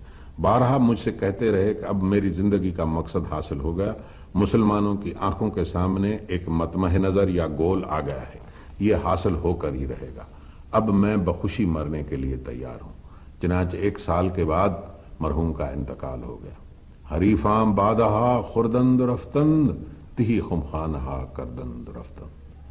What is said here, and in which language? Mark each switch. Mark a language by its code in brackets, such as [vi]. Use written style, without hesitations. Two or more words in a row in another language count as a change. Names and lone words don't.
[ur] بارہا مجھ سے کہتے رہے کہ اب میری زندگی کا مقصد حاصل ہو گیا، مسلمانوں کی آنکھوں کے سامنے ایک مطمع نظر یا گول آ گیا ہے، یہ حاصل ہو کر ہی رہے گا، اب میں بخوشی مرنے کے لیے تیار ہوں۔ چنانچہ 1 سال کے بعد مرحوم کا انتقال ہو گیا۔ [fa] حریفاں بادہا خوردند رفتند تہی خمخانہا کردند رفتند۔